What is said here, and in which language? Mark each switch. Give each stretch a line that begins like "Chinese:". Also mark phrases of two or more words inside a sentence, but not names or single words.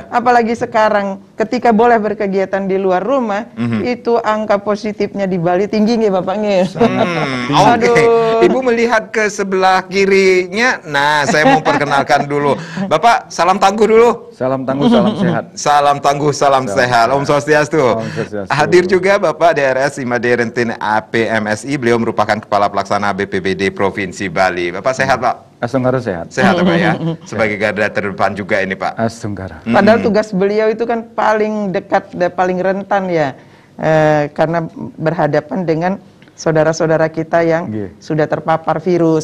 Indonesian: Apalagi sekarang ketika boleh berkegiatan di luar rumah, itu angka positifnya di Bali tinggi nih, Bapak nih. Ibu melihat ke sebelah kirinya. Nah, saya mau perkenalkan dulu. Bapak, salam tangguh dulu. Salam tangguh, salam sehat. Salam tangguh, salam sehat.
Balinese: Om Swastiastu.
Indonesian: Hadir juga Bapak DRS Imade Rentin APMSI. Beliau merupakan Kepala Pelaksana BPBD Provinsi Bali. Bapak sehat, Pak? Asunggara sehat. Sehat, Pak, ya? Sebagai garda terdepan juga ini, Pak. Asunggara. Padahal tugas beliau itu kan paling dekat dan paling rentan ya, karena berhadapan dengan saudara-saudara kita yang sudah terpapar virus.